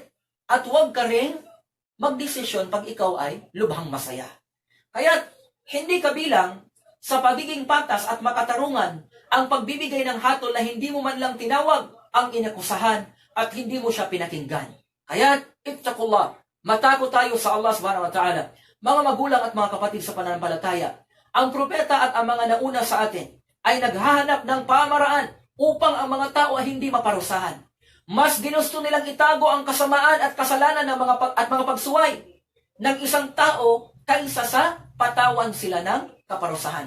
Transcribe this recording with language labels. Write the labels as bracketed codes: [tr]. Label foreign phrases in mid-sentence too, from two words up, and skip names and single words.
[tl] At huwag ka rin magdesisyon pag ikaw ay lubhang masaya. Kaya hindi kabilang sa pagiging patas at makatarungan ang pagbibigay ng hatol na hindi mo man lang tinawag ang inakusahan at hindi mo siya pinakinggan. Kaya, ittaqullah, matakot tayo sa Allah [ar] سبحانه وتعالى. [tl] Mga magulang at mga kapatid sa pananampalataya, ang propeta at ang mga nauna sa atin ay naghahanap ng pamaraan upang ang mga tao ay hindi maparusahan. Mas ginusto nilang itago ang kasamaan at kasalanan ng mga pagsuway ng isang tao kaysa sa patawan sila ng kaparusahan.